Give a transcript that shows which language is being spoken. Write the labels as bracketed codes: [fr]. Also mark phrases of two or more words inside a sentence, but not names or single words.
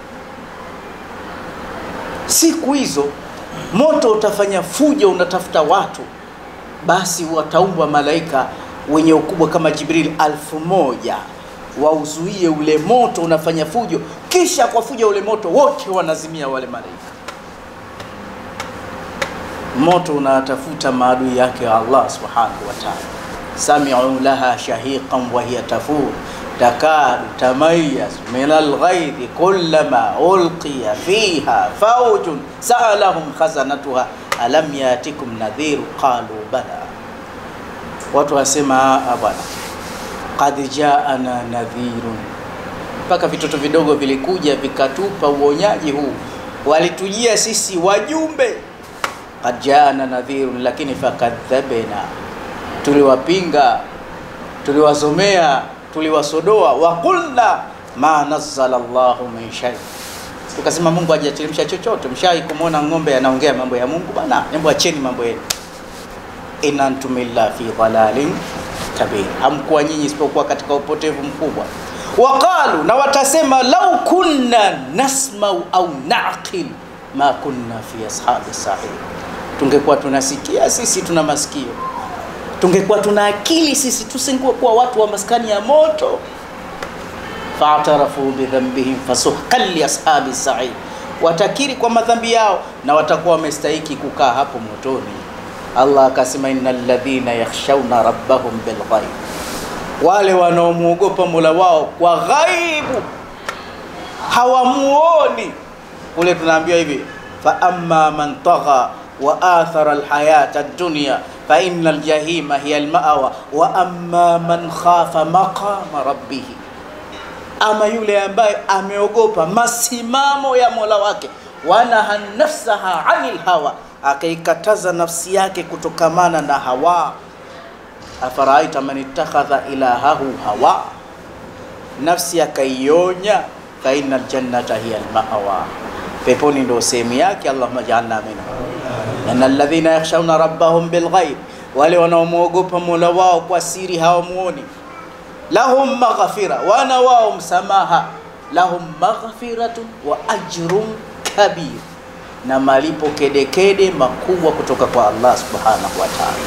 [sw] Siku hizo moto utafanya fujo, unatafuta watu, basi wataumbwa malaika wenye ukubwa kama Jibril 1000 wauzuie ule moto unafanya fujo, kisha kwa fujo ule moto wote wanazimia wale malaika. Moto unatafuta maadui yake [ar] الله سبحانه وتعالى. سمعوا لها شهيقا وهي تفور تكاد تميز من الغيظ كلما ألقي فيها فوج سألهم خزنتها ألم يأتكم نذير قالوا بلى. [sw] Watu wasema bwana, [ar] قد جاءنا نذير, [sw] mpaka vitoto vidogo vilikuja vikatupa uonyaji huu, walitujia sisi wajumbe. [ar] قد جاءنا نذير [sw] lakini fakadhabna, tuliwapinga, tuliwazomea, tuliwasodoa. [ar] وقلنا ما نزل الله من شيء, [sw] tukasema Mungu hajateremsha chochote. Mshai kumuona ng'ombe anaongea mambo ya Mungu bana? Hebu acheni mambo yenu. [ar] إن أنتم إلا في ضلال كبير, [sw] hamkuwa nyinyi isipokuwa katika upotevu mkubwa. [ar] Waqalu, [sw] na watasema, [ar] لو كنا نسمع أو نعقل ما كنا في أصحاب السعير, [sw] tungekuwa tunasikia sisi, tuna masikio, tungekuwa tuna akili sisi, tusingekuwa watu wa maskani ya moto. [ar] فاعترفوا بذنبهم فسحقا لأصحاب السعير, [sw] watakiri kwa madhambi yao na watakuwa wamestahiki kukaa hapo motoni. Allah akasema, [ar] إن الذين يخشون ربهم بالغيب, [sw] wale wanaomuogopa Mola wao kwa ghaibu, hawamuoni. Kule tunaambiwa hivi, [ar] فأما من طغى وآثر الحياة الدنيا فإن الجحيم هي المأوى وأما من خاف مقام ربه, [sw] ama yule ambaye ameogopa masimamo ya Mola wake, [ar] ونهى نفسها عن الهوى, [sw] akaikataza nafsi yake kutokamana na hawa. [ar] أفرأيت من اتخذ إلهه هواه, [sw] nafsi akaionya, [ar] فإن الجنة هي المأوى, [sw] peponi ndo sehemu yake. [ar] اللهم اجعلنا منهم. إن الذين يخشون ربهم بالغيب, [sw] wale wanaomuogopa Mola wao kwa siri, hawamuoni, [ar] لهم مغفرة, [sw] wana wao msamaha, [ar] لهم مغفرة وأجر كبير, [sw] na malipo kedekede makubwa kutoka kwa Allah [ar] سبحانه وتعالى.